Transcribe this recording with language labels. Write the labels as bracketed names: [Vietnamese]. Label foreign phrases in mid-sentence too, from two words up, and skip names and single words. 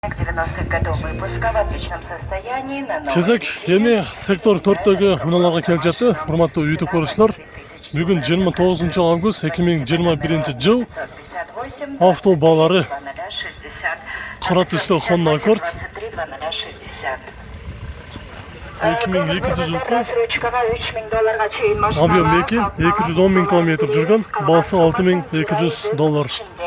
[Russian] 90-х годов выпуска в отличном состоянии на новой [Kyrgyz] Кезек эми сектор 4-төгү унааларга келип жатты. Урматтуу YouTube көрүүчүлөр, бүгүн 29 август 2021 жыл авто баалары кара түстө Honda Accord 2002 жылкы объем 210 000 км жүргөн, баасы $6200.